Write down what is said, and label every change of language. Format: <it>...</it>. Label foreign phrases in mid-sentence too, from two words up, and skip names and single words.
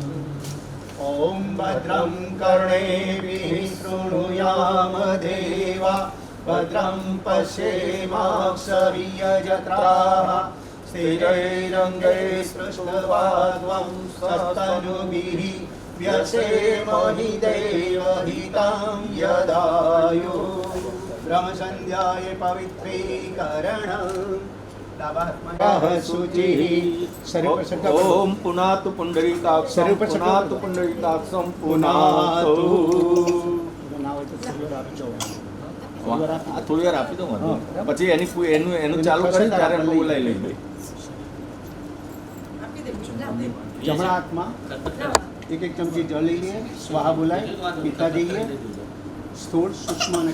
<sa>ॐ भद्रं कर्णेभिः शृणुयाम देवा भद्रं पश्येमाक्षभिर्यजत्राः स्थिरैरङ्गैस्पृष्ट्वा सस्तनुभिः व्यसेमहि देवहितं यदायुः। ब्रह्मसन्ध्याय पवित्रीकरणम् शुचिः ओम पुनातु पुंडरीकाक्षं पुनातु पुंडरीकाक्षं पुनातु</sa> <gu>થોડી વાર આપી દો મને પછી એનું ચાલુ કરી ત્યારે હું બોલાવી લઈ ભાઈ જમણા હાથમાં એક એક ચમચી જળ લઈ લઈએ સ્વાહા બોલાય પીતા જઈએ સ્થૂળ સૂક્ષ્મ અને</gu>